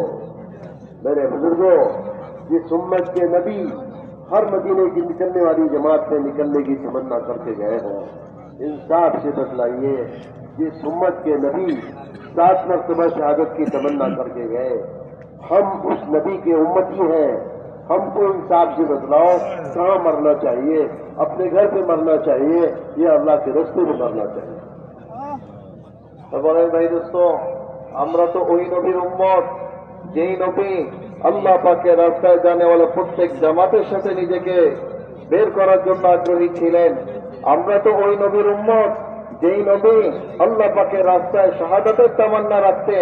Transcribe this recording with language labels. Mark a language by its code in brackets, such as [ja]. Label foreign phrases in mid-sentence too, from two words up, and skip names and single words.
[ur] میرے بزرگوں، جس امت کے نبی ہر مدینے کی نکلنے والی جماعت سے نکلنے کی تمنا کر کے گئے ہوں، انصاف سے بتلائیے جس امت کے نبی 7 مرتبہ شہادت کی تمنا کر کے گئے، ہم اس نبی کے امتی ہیں. ہم کو انصاف سے بتلاؤ کہاں مرنا چاہیے؟ اپنے گھر پہ مرنا چاہیے یا اللہ کے راستے میں مرنا چاہیے؟ [bn] বলেন ভাই দোস্ত, আমরা তো ওই নবীর উম্মত যেই নবী আল্লাহ পাকের রাস্তায় জানেওয়ালা প্রত্যেক জামাতের সাথে নিজেকে বের করার জন্য আগ্রহী ছিলেন. আমরা তো ওই নবীর উম্মত যেই নবী আল্লাহ পাকের রাস্তায় শাহাদাতের তামান্না রাখতেন.